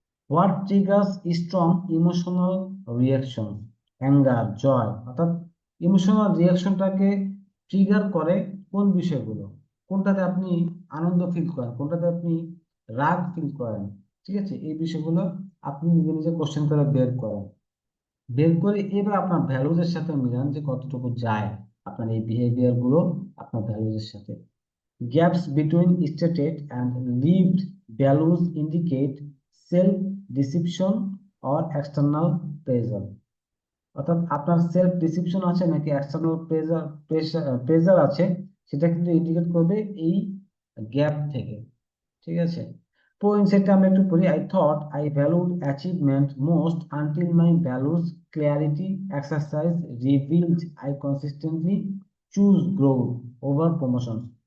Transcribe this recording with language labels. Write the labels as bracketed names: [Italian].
[English] what triggers strong emotional reaction, [Bangla] anger, জয়, অর্থাৎ emotional রিয়াকশনটাকে trigger করে কোন বিষয়গুলো, কোনটাতে আপনি আনন্দ ফিল করেন, কোনটাতে আপনি রাগ ফিল করেন। ঠিক আছে, এই বিষয়গুলো আপনি নিজে নিজে কোশ্চেন করে বের করে এবার আপনার ভ্যালুজের সাথে মিলান যে কতটুকু যায় আপনার এই বিহেভিয়ার গুলো আপনার ভ্যালুজের সাথে। [English] Gaps between stated and lived values indicate self-deception or external pressure. [Bangla] অর্থাৎ আপনার সেলফ ডিসিপশন আছে নাকি এক্সটার্নাল প্রেজার আছে, সেটা কিন্তু ইন্ডিকেট করবে এই গ্যাপ থেকে। ঠিক আছে, সেটটা আমরা একটু পড়ি। [English] I thought I valued achievement most until my values clarity exercise revealed I consistently choose growth over promotion.